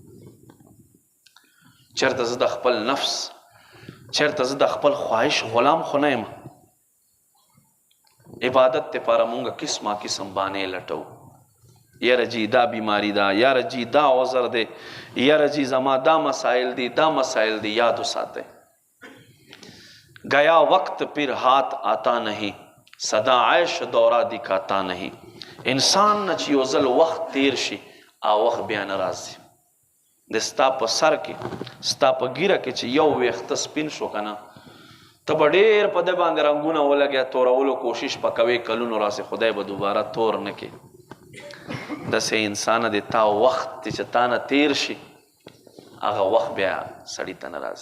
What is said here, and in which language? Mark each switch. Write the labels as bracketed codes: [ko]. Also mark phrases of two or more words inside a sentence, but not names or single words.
[ps] چېرته زه د خپل نفس، چېرته زه د خپل خواهش غلام خو نه یم. عبادت دپاره مونږ قسمه قسم بانې لټو، یاره جی دا بیماری ده، یاره جی دا عذر دی، یاره جی زما دا مسائل دی، دا مسائل دی. [ur] یاد وساتئ گیا وقت پھر ہاتھ آتا نہیں، صدا عیش دورہ دکھاتا نہیں. [ps] انسان نه چې یو ځل وخت تیر شي او وخت بیا نه راځي. د ستا په سر کې ستا په ګیره کې چې یو ویښته سپین شو که نه، ته به ډېر په ده باندې رنګونه ولګیا، تورولو کوشش به کوې، کلونو راسې خدای به دوباره تور نه کړي. داسې انسانه د تا وخت چې تا نه تیر شي هغه وخت بیا سړي ته نه راځي.